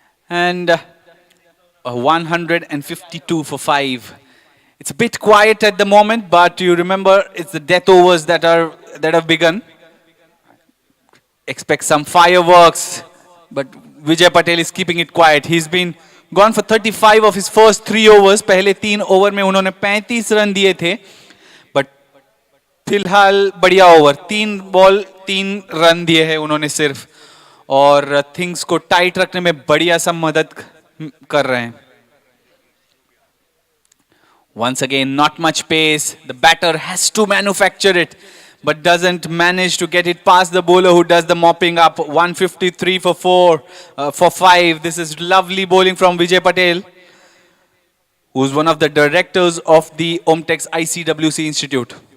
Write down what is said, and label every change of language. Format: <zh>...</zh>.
<en>And 152 for 5. It's a bit quiet at the moment, but you remember it's the death overs that have begun. Expect some fireworks, but Vijay Patel is keeping it quiet. He's been gone for 35 of his first 3 overs.</en> <hi>पहले 3 over में उन्होंने 35 run दिए थे, but फिलहाल बढ़िया over, 3 ball 3 run दिए हैं उन्होंने सिर्फ, और थिंग्स को टाइट रखने में बढ़िया सा मदद कर रहे हैं.</hi> <en>Once again, not much pace. The batter has to manufacture it, but doesn't manage to get it past the bowler who does the mopping up. 153 for 5. This is lovely bowling from Vijay Patel, who's one of the directors of the Omtex ICWC Institute.</en>